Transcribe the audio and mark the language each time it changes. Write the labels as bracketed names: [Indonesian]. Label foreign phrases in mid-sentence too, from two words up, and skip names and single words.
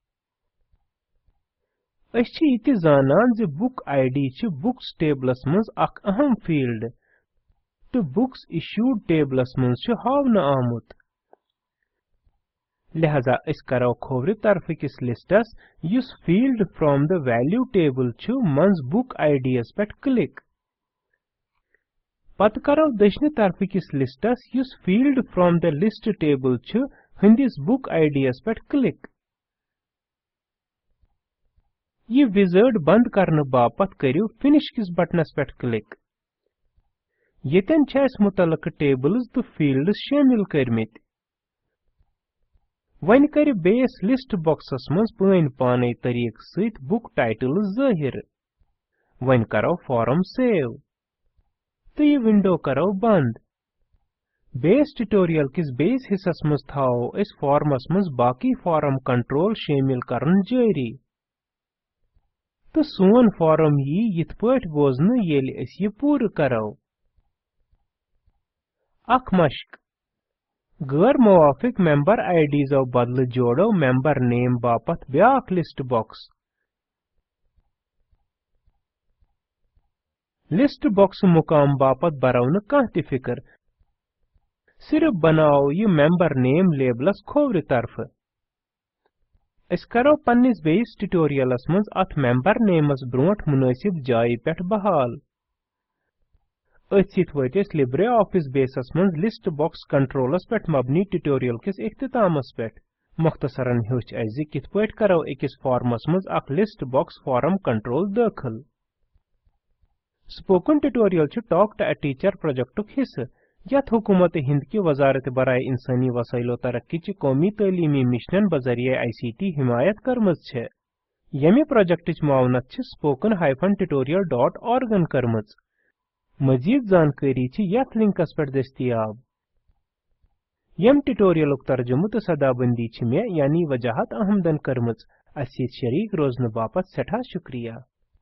[Kashmiri] अस छि इति जानान जे बुक आईडी छि बुक्स टेबलस मज अक अहम फील्ड तो बुक्स इश्यूड टेबलस मज छु हावन आमुत लिहाजा अस करो खोवरि तरफ किस लिस्टस युस फील्ड [English] from the value table [Kashmiri] छु मंज बुक आईडीएस पेट क्लिक पत करो दशने तरफ किस लिस्टस युस फील्ड [English] from the list table [Kashmiri] छु हंदिस बुक आईडीएस पेट क्लिक ये विजार्ड बंद करने बापत करियो फिनिश किस बटनस पेट क्लिक येतन छ अस मुतलक टेबल्स तो फील्ड्स शामिल करमित वन कर बेस लिस्ट बॉक्सस मज पन पाने तरीक सहित [English] book titles [Kashmiri] जाहिर वन करो फॉर्म सेव तो ये विंडो करो बंद बेस ट्यूटोरियल किस बेस हिस्सस मज थाओ इस फॉर्मस मज बाकी [English] form control [Kashmiri] शामिल करन जारी तो सोन फॉर्म यिथ पट बोजन येल अस ये पूर करो अख मश्क गैर मुवाफिक [English] member IDs [Kashmiri] बदल जोड़ो [English] member name [Kashmiri] बापत ब्याख [English] list box list box [Kashmiri] मुकाम बापत बराव न कह ति फिकर सिर्फ बनाओ ये मेंबर नेम लेबलस खोवरि तरफ अस करो पन्निस बेस ट्यूटोरियलस मज अथ मेंबर नेमस ब्रोट मुनासिब जाय पेट बहाल अथ वत लिब्रे ऑफिस बेसस मज लिस्ट बॉक्स कंट्रोलस पेट मबनी ट्यूटोरियल किस इख्तितामस पेट मुख्तसरन हेच अस किथ पट करो अकिस फॉर्मस मज अख [English] list box form control [Kashmiri] दाखिल स्पोकन ट्यूटोरियल छु टॉक टू अ टीचर प्रोजेक्टुक हिस्सा यथ [Urdu] हुकूमत हिंद की वजारत बराए इंसानी वसाइलो तरक्की [Kashmiri] ची कौमी तालीमी मिशन बजरिए आईसीटी हिमायत करमज छे यमी प्रोजेक्ट मावनत छ spoken-tutorial.org करमज मजीद जानकारी ची यथ लिंकस पर दस्तियाब यम ट्यूटोरियल तर्जुमु तो सदाबंदी छ मे यानी वजाहत अहमदन करमज अस शरीक रोजन बापत सठा शुक्रिया।